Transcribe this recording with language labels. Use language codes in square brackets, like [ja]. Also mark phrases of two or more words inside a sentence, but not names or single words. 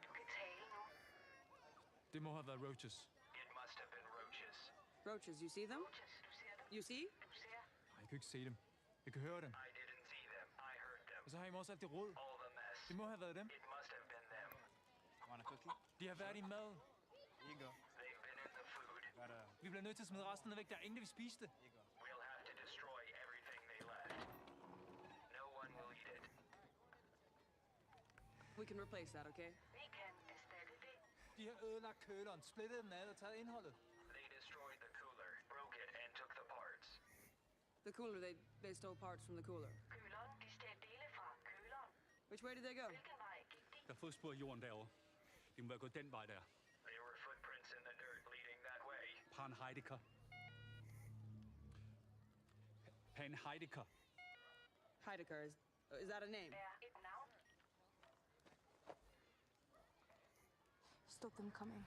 [da] Det må have været roaches. [en] Roaches, you see them? You see? [da] Nej, jeg kan ikke se dem. Jeg kan høre dem. Og så har I også alt det råd. Det må have været dem. De har været i mad. Vi bliver nødt til at smide resten væk. Der er ingen, der vil spise det. [en] We can replace that, okay? [da] De har ødelagt køleren, splittet den ad og taget indholdet. [en] The cooler, they stole parts from the cooler. Which way did they go? [da] Der er fodspor i jorden derovre. De må være gået den vej der. [en] Pan Heidegger. Pan Heidegger. Heidegger, is that a name? Stop them coming.